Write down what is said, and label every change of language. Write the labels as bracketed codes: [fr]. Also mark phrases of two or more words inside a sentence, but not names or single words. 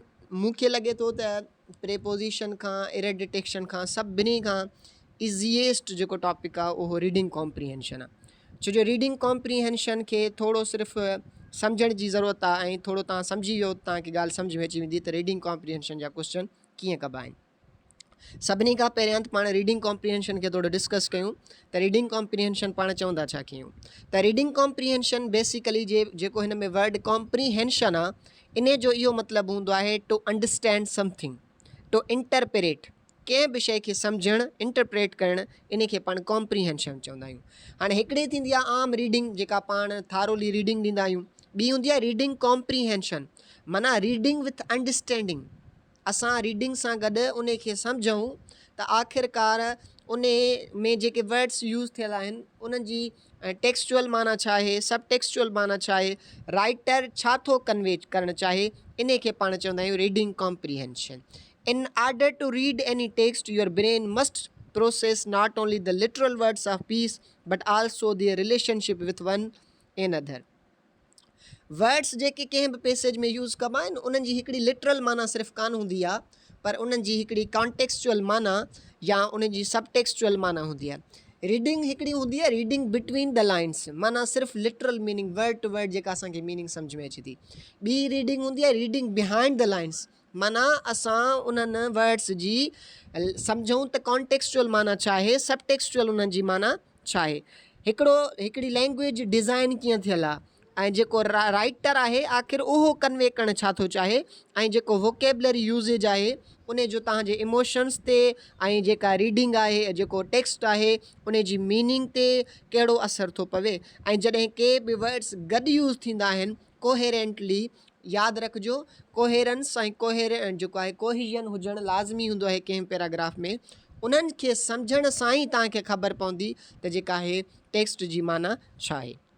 [sd] मूंखे लॻे थो त प्रेपोज़िशन खां [en] error detection [sd] खां सभिनी खां ईज़ीएस्ट जेको टॉपिक आहे उहो [en] reading comprehension [sd] आहे छो जो [en] reading comprehension [sd] खे थोरो सिर्फ़ु सम्झण जी ज़रूरत आहे ऐं थोरो तव्हां सम्झी वियो तव्हांखे ॻाल्हि सम्झ में अची वेंदी त [en] reading comprehension [sd] जा क्वेश्चन कीअं कबा आहिनि सभिनी खां पहिरियां त पाण [en] reading comprehension [sd] खे थोरो डिस्कस कयूं त [en] reading comprehension [sd] पाण चवंदा छा कयूं त [en] reading comprehension basically [sd] जेको हिन में [en] word comprehension [sd] आहे इन जो इहो मतिलबु हूंदो आहे [en] to understand something to interpret [sd] कंहिं बि शइ खे सम्झणु इंटरप्रेट करणु इन खे पाण कॉम्प्रीहेंशन चवंदा आहियूं हाणे हिकिड़ी थींदी आहे आम रीडिंग जेका पाण थारोली रीडिंग ॾींदा आहियूं ॿी हूंदी आहे [en] reading comprehension [sd] माना [en] reading with understanding [sd] असां रीडिंग सां गॾु उन खे सम्झूं त आख़िरकार उन में जेके [en] words use [sd] थियल आहिनि उन्हनि जी टेक्सचुअल माना छा आहे [en] sub textual [sd] माना छा आहे राइटर छा थो कन्वे करणु चाहे इन खे पाण चवंदा आहियूं [en] reading comprehension In order to read any text, your brain must process not only the literal words of piece, but also their relationship with one another. [sd] वर्ड्स जेके कंहिं बि पैसेज में यूज़ कबा आहिनि उन्हनि जी हिकिड़ी लिटरल माना सिर्फ़ु कान हूंदी आहे पर उन्हनि जी हिकिड़ी कॉन्टेक्सचुअल माना या उन्हनि जी [en] sub textual [sd] माना हूंदी आहे रीडिंग हिकिड़ी हूंदी आहे [en] reading between the lines [sd] माना सिर्फ़ु [en] literal meaning word to word [sd] जेका असांखे मीनिंग सम्झ में अचे थी ॿी रीडिंग हूंदी आहे [en] reading behind the lines [sd] माना असां उन्हनि वर्ड्स जी सम्झूं त कॉन्टेक्सचुअल माना छा आहे [en] sub textual [sd] उन्हनि जी माना छा आहे हिकिड़ी [en] language design [sd] कीअं थियल आहे ऐं जेको राइटर आहे आख़िर उहो कन्वे करणु छा थो चाहे ऐं जेको [en] vocabulary usage [sd] आहे उन जो तव्हांजे इमोशन्स ते ऐं जेका रीडिंग आहे जेको टेक्स्ट आहे उन जी मीनिंग ते कहिड़ो असरु थो पवे ऐं जॾहिं के बि वर्ड्स गॾु यूज़ थींदा आहिनि कोहेरेंटली यादि रखिजो कोहेरेंस ऐं जेको आहे कोहिजन हुजणु लाज़मी हूंदो आहे कंहिं पैराग्राफ में उन्हनि खे सम्झण सां ई तव्हांखे ख़बर पवंदी त जेका आहे टेक्स्ट जी माना छा आहे